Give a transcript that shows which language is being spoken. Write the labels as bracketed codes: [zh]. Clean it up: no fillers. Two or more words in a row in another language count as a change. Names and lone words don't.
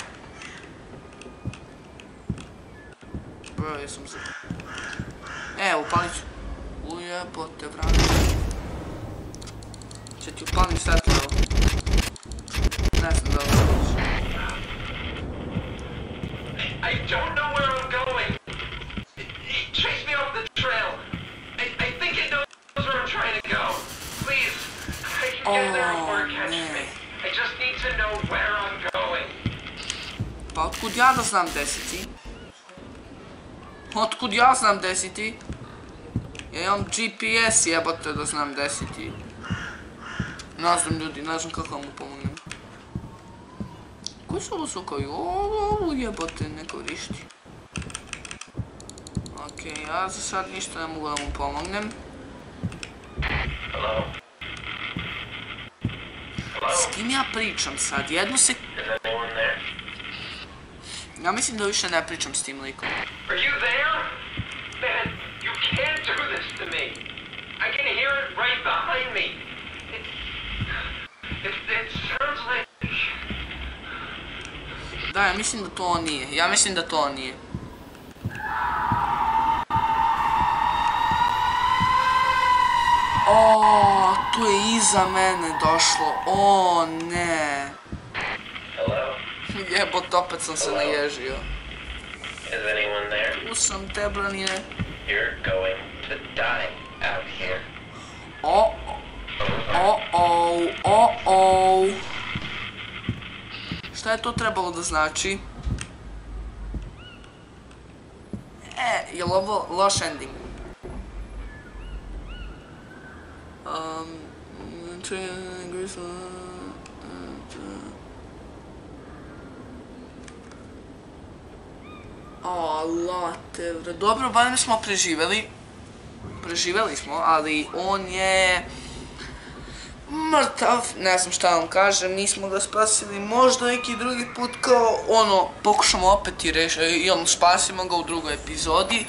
[sr] Bro, jesam se... upalit ću. Ujebote, vrati. Će ti upalim svetlo. Ne znam da li se [en] I don't know where I'm going. It chased me off the trail. I think it knows where I'm trying to go. Please, I can get there before it catches me. I just need to know where I'm going. [sr] Pa otkud ja da znam gdje si ti? Otkud ja znam gdje si ti? Ja imam GPS, jebote, da znam gdje si ti. Ne znam ljudi, ne znam kako mu pomognem. Koji su ovo sukovi? Ovo jebote ne korišti. Okej, ja za sad ništa ne mogu da mu pomognem. S kim ja pričam sad? Jednu se... Ja mislim da više ne pričam s tim likom. [en] Are you there? Man, you can't do this to me. I can hear it right behind me. It sounds like... [sr] Da, ja mislim da to on nije. Ja mislim da to on nije. Tu je iza mene došlo. Ne. Jebot, opet sam se naježio. [en] Is anyone there? [sr] Tu sam te, branine. [en] You're going to die out here. [sr] Šta je to trebalo da znači? Je li ovo loš ending? Late, vre. Dobro, barem smo preživjeli. Preživjeli smo, ali on je... mrtav, ne znam šta vam kažem, nismo ga spasili, možda neki drugi put kao pokušamo opet i spasimo ga u drugoj epizodi.